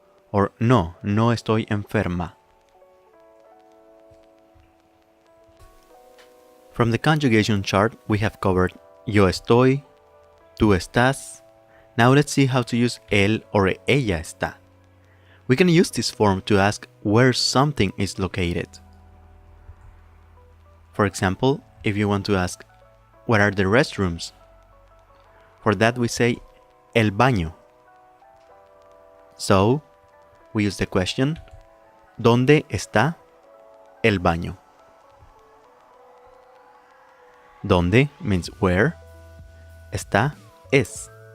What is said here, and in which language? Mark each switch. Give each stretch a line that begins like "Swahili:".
Spanish: Or no, no estoy enferma.
English: From the conjugation chart, we have covered
Spanish: yo estoy, tú estás.
English: Now let's see how to use él or ella está. We can use this form to ask where something is located. For example, if you want to ask, where are the restrooms? For that we say, el baño. So, we use the question,
Spanish: ¿dónde está el baño?
English: ¿Dónde means where, está es.